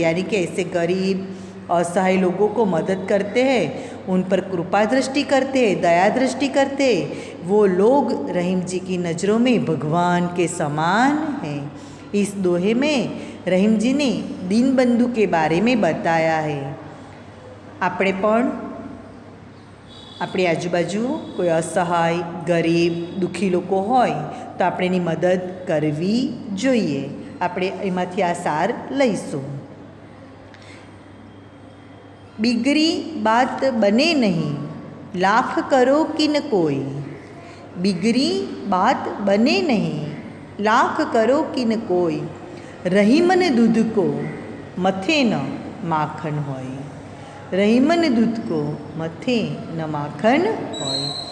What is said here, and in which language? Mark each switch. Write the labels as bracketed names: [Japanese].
[Hindi] यानी कि ऐसे गरीब असहाय लोगों को मदद करते हैं, उन पर कृपा दृष्टि करते हैं, दया दृष्टि करते हैं, वो लोग रहीम जी की नज़रों में भगवान के समान हैं। इस दोहे में रहीम जी ने दीन बंधु के बारे में बताया है। [Gujarati] આપણે પણ આપણી આજુબાજુ કોઈ અસહાય, ગરીબ, દુઃખી લોકો હોય તો આપણે એની મદદ કરવી જોઈએ। આપણે એમાંથી આ સાર લઈશું। [Hindi] बिगड़ी बात बने नहीं, लाख करो किन कोई, बिगड़ी बात बने नहीं, लाख करो किन कोई, रहीमन दूध को मथे न माखन होय, रहीमन दूध को मथे न माखन होय।